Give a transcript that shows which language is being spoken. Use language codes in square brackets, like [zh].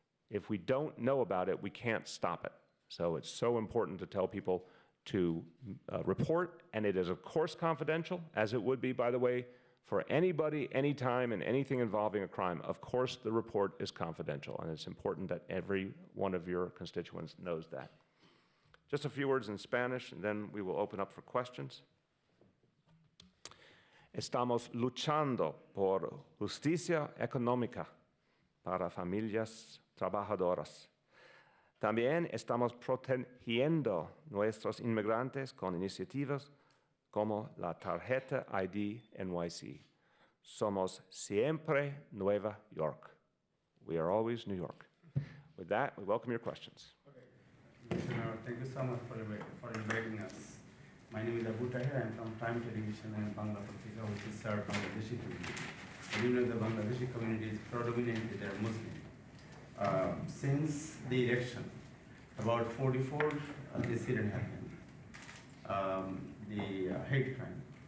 [en] If we don't know about it, we can't stop it. So it's so important to tell people to report, and it is, of course, confidential, as it would be, by the way, for anybody, anytime, and anything involving a crime. Of course, the report is confidential, and it's important that every one of your constituents knows that. Just a few words in Spanish, and then we will open up for questions. [es] Estamos luchando por justicia económica para familias trabajadoras. También estamos protegiendo nuestros inmigrantes con iniciativas como la tarjeta ID NYC. Somos siempre Nueva York. [en] We are always New York. With that, we welcome your questions. Okay. Thank you so much for inviting us. My name is Abu Tahir. I'm from Time Television and Bangla Patrika, which is served Bangladeshi community. And you know the Bangladeshi community is predominantly they're Muslim. Since the election, about 44 incidents happened, the hate crime.